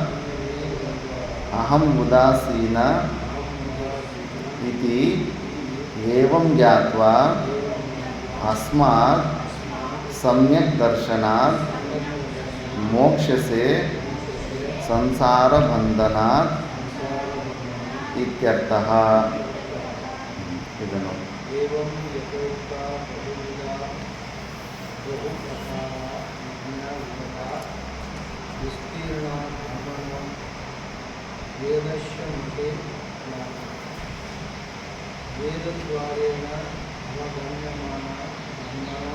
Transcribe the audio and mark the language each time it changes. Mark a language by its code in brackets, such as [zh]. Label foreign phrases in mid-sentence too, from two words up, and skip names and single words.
[sa] అహం ఉదాసీన ఇతి ఏవం జ్ఞాత్వా అస్మాత్ సమ్యక్ దర్శనాత్ మోక్షసే సంసార బంధనాత్ ఇత్యర్థః. [kn] ಇದನ್ನು [sa] एवं यथोक्ता बहुविधा बहुप्रकारा ज्ञानवता विस्तीर्णा ब्रह्मणं वेदस्य मुखे वेदद्वारेण अवगम्यमाना ब्रह्मणो